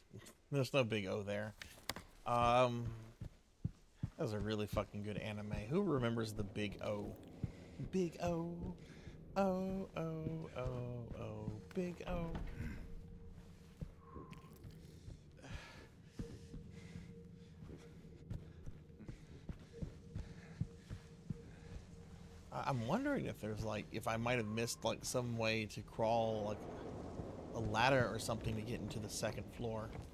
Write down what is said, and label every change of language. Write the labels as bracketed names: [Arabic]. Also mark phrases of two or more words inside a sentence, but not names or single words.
[English] There's no big O there. That was a really fucking good anime. Who remembers the Big O? Big O. O, O, O, O. Big O. I'm wondering if there's like, if I might have missed like some way to crawl like a ladder or something to get into the second floor.